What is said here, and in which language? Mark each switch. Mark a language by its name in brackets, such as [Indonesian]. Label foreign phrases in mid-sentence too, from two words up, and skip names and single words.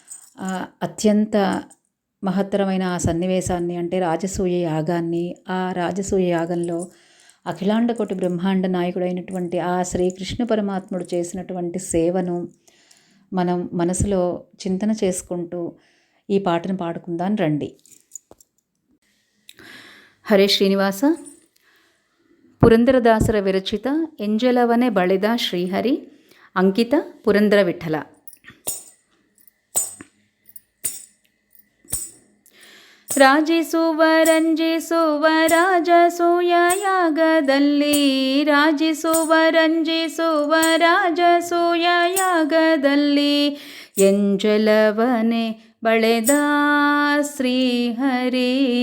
[Telugu] అత్యంత మహత్తరమైన ఆ సన్నివేశాన్ని, అంటే రాజసూయ యాగాన్ని, ఆ రాజసూయ యాగంలో అఖిలాండకోటి బ్రహ్మాండ నాయకుడైనటువంటి ఆ శ్రీకృష్ణ పరమాత్ముడు చేసినటువంటి సేవను మనం మనసులో చింతన చేసుకుంటూ ఈ పాటను పాడుకుందాం రండి. హరే శ్రీనివాస. పురందరదాసర విరచిత [Kannada] ಎಂಜಲವನೆ ಬಳೆದ [Telugu] శ్రీహరి, అంకిత పురందర విఠల. [Kannada] ರಾಜಿಸುವ ರಂಜಿಸುವ ರಾಜಸೂಯ ಯಾಗದಲ್ಲಿ ರಾಜಿಸುವ ರಂಜಿಸುವ ರಾಜಸೂಯ ಯಾಗದಲ್ಲಿ ಎಂಜಲವನೆ ಬಳೆದ ಶ್ರೀಹರಿ